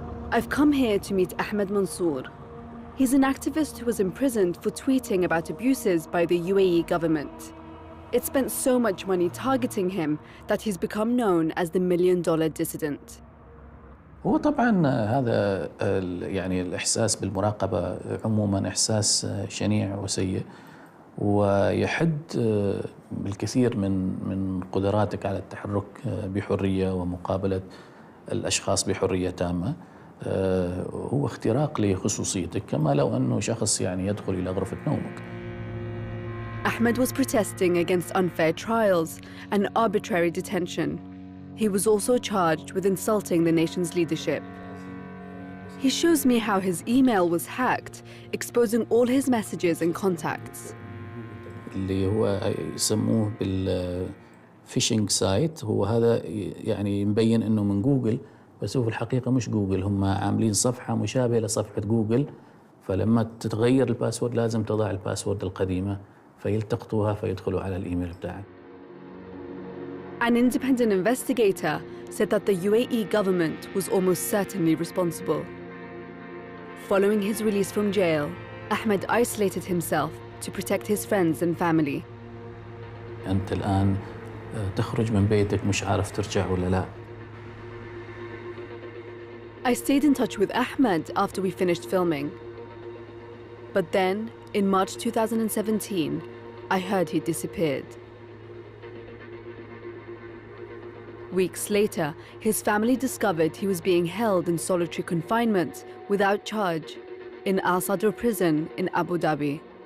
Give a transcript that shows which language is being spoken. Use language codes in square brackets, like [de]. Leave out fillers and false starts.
[en] I've come here to meet Ahmed Mansour. He's an activist who was imprisoned for tweeting about abuses by the UAE government. It spent so much money targeting him that he's become known as the $1 million dissident. [ar] هو طبعاً هذا يعني الإحساس بالمراقبة عموماً إحساس شنيع وسيء، ويحد بالكثير من قدراتك على التحرك بحرية ومقابلة الأشخاص بحرية تامة. هو اختراق لخصوصيتك، كما لو أنه شخص يعني يدخل إلى غرفة نومك. [en] Ahmed was protesting against unfair trials and arbitrary detention. He was also charged with insulting the nation's leadership. He shows me how his email was hacked, exposing all his messages and contacts. [ar] اللي هو يسموه بالفيشنج سايت، هو هذا يعني مبين انه من جوجل، بس هو في الحقيقة مش جوجل، هم عاملين صفحة مشابهة لصفحة جوجل، فلما تتغير الباسورد لازم تضع الباسورد القديمة فيلتقطوها فيدخلوا على الإيميل بتاعك. [en] An independent investigator said that the UAE government was almost certainly responsible. Following his release from jail, Ahmed isolated himself to protect his friends and family. [ar] أنت الآن تخرج من بيتك مش عارف ترجع ولا لا. [en] I stayed in touch with Ahmed after we finished filming. But then, in March 2017, I heard he'd disappeared. Weeks later, his family discovered he was being held in solitary confinement without charge in Al Sadr prison in Abu Dhabi.